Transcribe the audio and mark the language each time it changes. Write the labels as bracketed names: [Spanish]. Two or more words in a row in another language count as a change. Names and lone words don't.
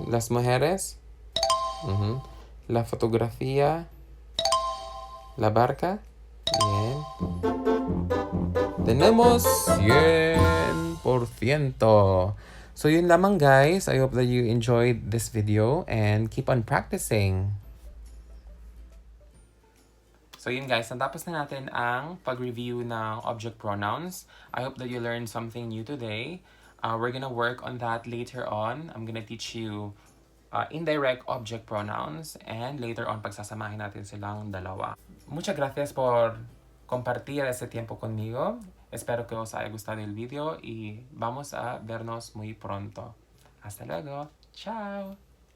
[Spanish] Las mujeres, la fotografía, la barca, bien. Tenemos 100%. [Filipino] So yun lamang guys. [English] I hope that you enjoyed this video and keep on practicing. [Filipino] So yun guys, natapos na natin ang pag-review ng [English] object pronouns. I hope that you learned something new today. We're gonna work on that later on. I'm gonna teach you indirect object pronouns and later on [Filipino] pagsasamahin natin silang dalawa. [Spanish] Muchas gracias por compartir este tiempo conmigo. Espero que os haya gustado el video y vamos a vernos muy pronto. Hasta luego. Chao.